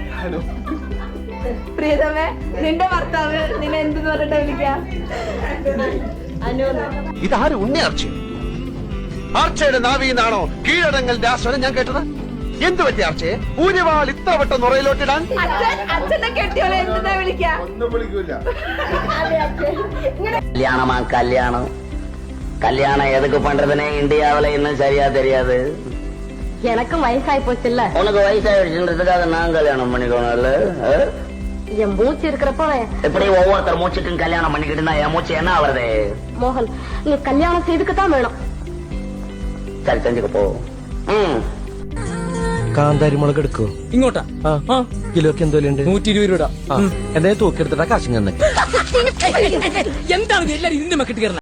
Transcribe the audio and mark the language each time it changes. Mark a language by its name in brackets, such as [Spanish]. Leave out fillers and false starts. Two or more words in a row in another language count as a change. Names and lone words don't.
[Malayalam] നിന്റെ ഭർത്താവ് നിന്നെ എന്തെന്ന് പറഞ്ഞിട്ടാ വിളിക്ക? ഇതാരും ഉണ്ണിയാർച്ച ആർച്ചയുടെ നാവിന്നാണോ കീഴടങ്ങലിന്റെ ആ സ്വരം ഞാൻ കേട്ടത്? എന്ത് പറ്റിയ ആർച്ചയെ ഊരിവാൾ ഇത്ര വട്ടം നുറയിലോട്ടിടാൻ? അച്ഛന്റെ കെട്ടിയോളെ എന്തെന്നാ വിളിക്ക? ഒന്നും വിളിക്കൂല. [Tamil] கல்யாணம் எதுக்கு பண்றதுனே இந்தியாவில இன்னும் சரியா தெரியாது. எனக்கும் வயசாயி போச்சுல்ல. உனக்கு வயசாயிடுச்சுன்றதுக்காக நான் கல்யாணம் பண்ணிக்கணும்ல? என் மூச்சு இருக்கிறப்ப இப்படி ஒவ்வொருத்தர் மூச்சுக்கும் கல்யாணம் பண்ணிக்கிட்டு இருந்தா என் மூச்சு என்ன ஆவறது? மோகன், நீ கல்யாணம் செய்துக்குத்தான் வேணும். சரி, செஞ்சுக்க போ. [Malayalam] കാന്താരി മുളക് എടുക്കോ? ഇങ്ങോട്ടാ? കിലോക്ക് എന്തോലുണ്ട്? 120 രൂപ. എന്തായാലും തൂക്കിയെടുത്തിട്ടാ കാശ് തന്നെ. എന്താണ് എല്ലാരും ഇതിന്റെ മക്കിട്ട് കയറണം?